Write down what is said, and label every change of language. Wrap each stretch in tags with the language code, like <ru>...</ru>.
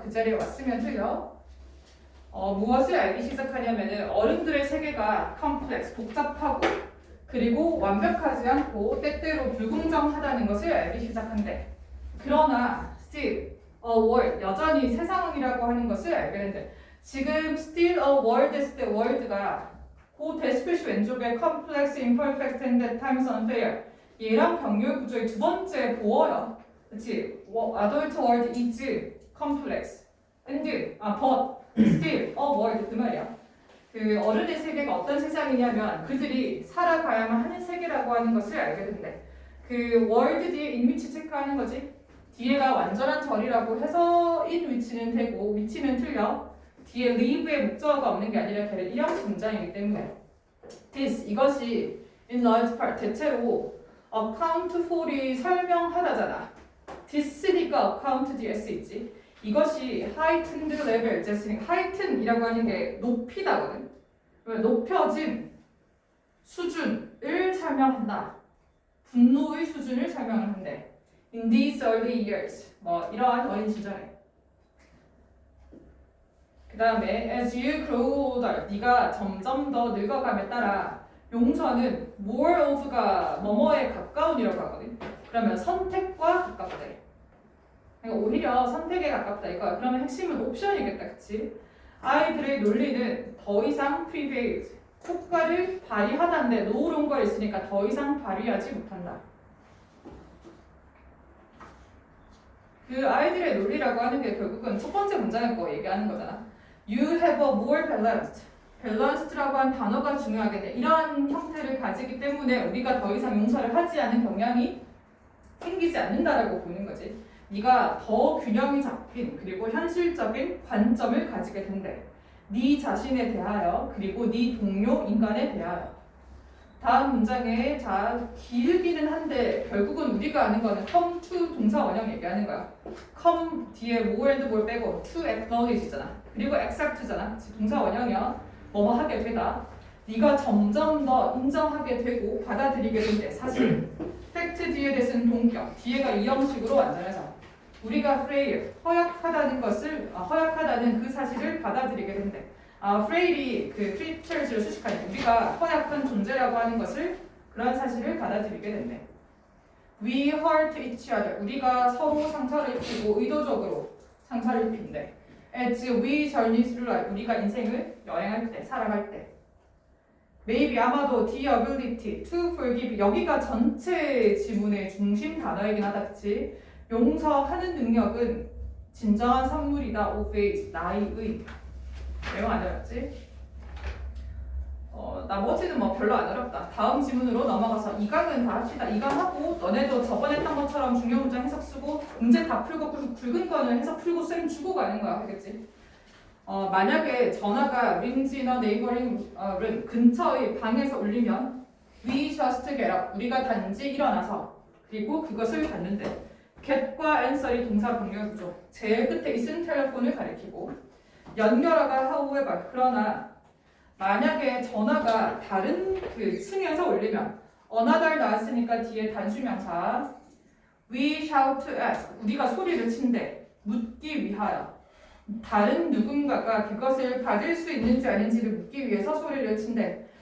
<ko>그 자리에 왔으면 틀려. 무엇을 알기 시작하냐면은 어른들의 세계가 complex, 복잡하고, 그리고 완벽하지 않고 때때로 불공정하다는 것을 알기 시작한대. 그러나</ko> <en>still a world,</en> <ko>여전히 세상이라고 하는 것을 알게 된대. 지금</ko> <en>still a world</en> <ko>했을 때</ko> <en>world가</en> <ko>그 대스페시 왼쪽에</ko> <en>complex, imperfect, and at times unfair.</en> <ko>얘랑 병렬 구조의 두 번째 보어야. 그치?</ko> <en>adult world is complex. and but still a world</en> <ko>그 말이야. 어른의 세계가 어떤 세상이냐면 그들이 살아가야만 하는 세계라고 하는 것을 알게 된대. world 뒤에 in which 체크하는 거지. 뒤에가 완전한 절이라고 해서 in which는 되고 위치는 틀려. 뒤에 live의 목적어가 없는 게 아니라 걔를 일형식 문장이기 때문에. this, 이것이</ko> <en>in large part,</en> <ko>대체로 account for이 설명하다잖아. this니까 account 뒤에 쓰있지. 이것이 heightened level, heighten이라고 하는 게 높이다거든. 높여진 수준을 설명한다. 분노의 수준을 설명을 한대.</ko> <en>In these early years,</en> <ko>이러한 어린 시절에. 그 다음에</ko> <en>as you grow older,</en> <ko>네가 점점 더 늙어감에 따라 용서는 more of가 뭐뭐에 가까운이라고 하거든. 그러면 선택과 가깝대. 그러니까 오히려 선택에 가깝다 이거야. 그러면 핵심은 옵션이겠다, 그치? 아이들의 논리는 더 이상 prevail, 효과를 발휘하다는데 no longer 있으니까 더 이상 발휘하지 못한다. 아이들의 논리라고 하는 게 결국은 첫 번째 문장의 거 얘기하는 거잖아.</ko> <en>You have a more balanced.</en> <ko>밸런스드라고 한 단어가 중요하겠네. 이러한 형태를 가지기 때문에 우리가 더 이상 용서를 하지 않은 경향이 생기지 않는다라고 보는 거지. 네가 더 균형이 잡힌 그리고 현실적인 관점을 가지게 된대. 네 자신에 대하여 그리고 네 동료 인간에 대하여. 다음 문장에 자 길기는 한데 결국은 우리가 아는 거는 come to 동사 원형 얘기하는 거야. come 뒤에 more and more 빼고 to acknowledge잖아. 그리고 accept잖아. 동사 원형이야. 뭐뭐 하게 되다. 네가 점점 더 인정하게 되고 받아들이게 된대. 사실 팩트 뒤에 대해서는 동격. 뒤에가 이 형식으로 완전해서 우리가 frail 허약하다는 것을 허약하다는 그 사실을 받아들이게 된대. frail이 그 creatures를 수식하니까 우리가 허약한 존재라고 하는 것을 그런 사실을 받아들이게 된대.</ko> <en>We hurt each other.</en> <ko>우리가 서로 상처를 입히고 의도적으로 상처를 입힌대.</ko> <en>As we journey through life.</en> <ko>우리가 인생을 여행할 때, 살아갈 때.</ko> <en>Maybe</en> <ko>아마도</ko> <en>the ability to forgive.</en> <ko>여기가 전체 지문의 중심 단어이긴 하다, 그치? 용서하는 능력은 진정한 선물이다. of age. 나이의. 내용 안 어렵지? 나머지는 뭐 별로 안 어렵다. 다음 지문으로 넘어가서 2강은 다 합시다. 2강 하고 너네도 저번에 했던 것처럼 중요 문장 해석 쓰고 문제 다 풀고 굵은 거는 해석 풀고 쌤 주고 가는 거야. 알겠지? 만약에 전화가</ko> <en>rings in a neighboring room</en> <ko>근처의 방에서 울리면</ko> <en>we just get up.</en> <ko>우리가 단지 일어나서 그리고 그것을 받는데 get과 answer이 동사 병렬 구조. 제일 끝에 있은 텔레폰을 가리키고 연결어가 however 그러나 만약에 전화가 다른 그 층에서 울리면 another 나왔으니까 뒤에 단수명사</ko> <en>we shout at</en> <ko>우리가 소리를 친대 묻기 위하여 다른 누군가가 그것을 받을 수 있는지 아닌지를 묻기 위해서 소리를 친대.</ko>